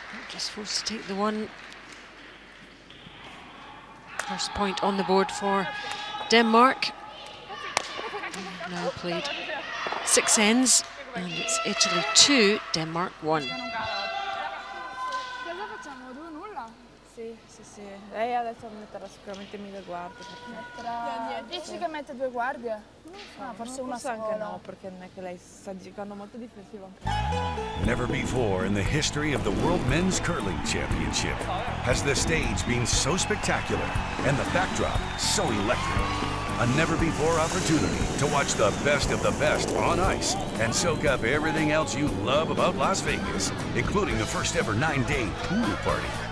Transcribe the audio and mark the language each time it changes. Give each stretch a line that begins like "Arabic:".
English: Just forced to take the one. First point on the board for Denmark. Now played 6 ends, and it's Italy 2, Denmark 1.
Italian: Sì. Lei adesso metterà sicuramente 1000 guardie. Dici che mette 2 guardie? Forse una anche no, perché non è che lei sta giocando molto difensivo.
English: Never before in the history of the World Men's Curling Championship has the stage been so spectacular and the backdrop so electric. A never-before opportunity to watch the best on ice and soak up everything else you love about Las Vegas, including the first ever 9-day pool party.